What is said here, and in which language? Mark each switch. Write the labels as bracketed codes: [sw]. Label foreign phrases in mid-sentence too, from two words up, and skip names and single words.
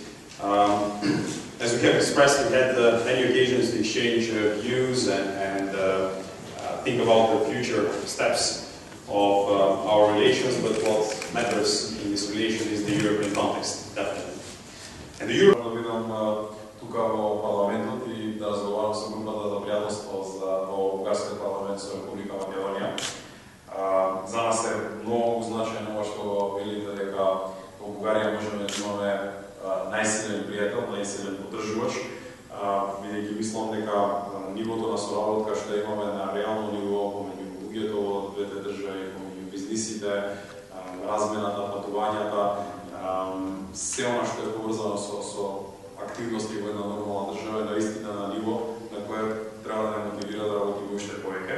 [en] As we have expressed, we had many occasions to exchange views and think about the future steps of our relations, but what matters in this relation is the European context, definitely. And the Europe... [mk] тук во парламентот и да разговарам со групата за пријателство во Бугарскиот парламент со Република Македонија. За нас е многу значајно ова што велите дека во Бугарија можеме да имаме најсилен пријател, најсилен поддржувач, бидејќи мислам дека нивото на соработка што имаме на реално ниво помеѓу луѓето во двете држави, помеѓу бизнисите, размената, патувањата, се она што е поврзано со активности во една нормална држава е наистина на ниво на кое треба да не мотивира да работиме уште повеќе.